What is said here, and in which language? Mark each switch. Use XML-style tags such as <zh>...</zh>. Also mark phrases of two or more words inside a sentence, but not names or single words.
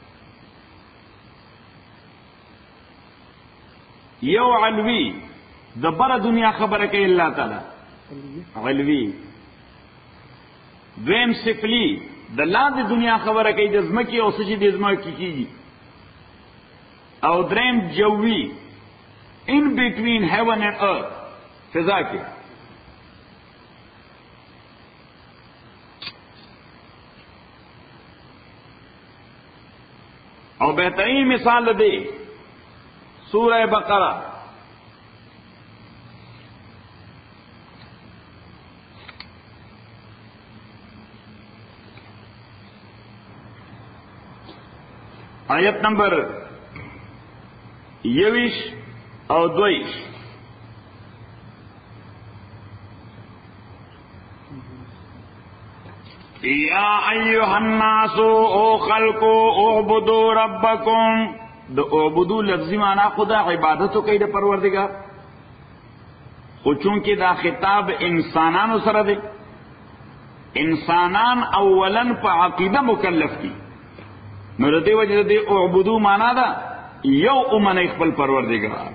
<ps>یو علوی، د بره دنیا خبره کوي الله تعالی، علوی. دویم سفلی، د لاندې دنیا خبره کوي، د ځمکې او څه چې د ځمکې کیږي. او دریم جوی،</ps> <en>in between heaven and earth,</en> <ur>فضا کے. اور بہترین مثال دے سورہ بقرہ.</ur> <ps>آیت نمبر 21 او 22.</ps> <ar>یا ایها الناس</ar> <ps>او خلقو</ps> <ar>اعبدوا ربکم.</ar> <ps>د اعبدو لفظی معنی خدا عبادتو کوي د پروردگار، خو چونکه دا خطاب انسانانو سره دی، انسانان اولا په عقیده مکلف دي، نو د دې وجه د اعبدو معنی دا یو امن خپل پروردگار.</ps>